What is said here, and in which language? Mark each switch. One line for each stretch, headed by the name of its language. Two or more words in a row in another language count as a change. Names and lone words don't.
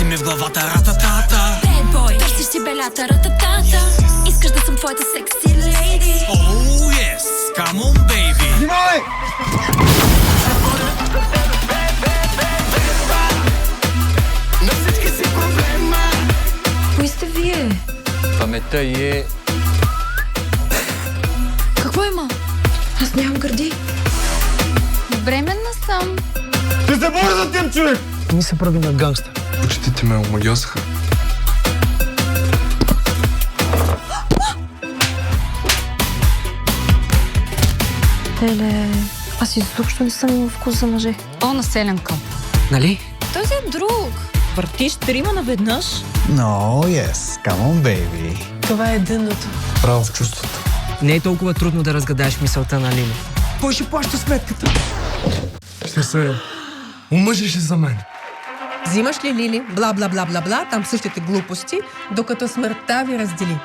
Bulgarian: главата, рататата.
English: Bad boy,
Bulgarian: търсиш си белята, рататата. Искаш да съм твоята секси лейди.
English: Oh yes, come on baby.
Bulgarian: Внимавай! Кои сте вие? Паметта й е... Какво има? Аз нямам гърди. Бременна съм. Ще се боря за тем, човек! Ми се прави на гангстър. Почтите ме омагьосаха. Еле, аз изобщо не съм имал вкус за мъже. О, населенка. Нали? Този е друг. Въртиш трима наведнъж?
English: No, yes, come on, baby.
Bulgarian: Това е дъното. Право в чувството. Не е толкова трудно да разгадаеш мисълта на Лили. Кой ще плаща сметката? Ще се омъжиш за мен. Взимаш ли Лили, бла-бла-бла-бла-бла, там същите глупости, докато смъртта ви раздели.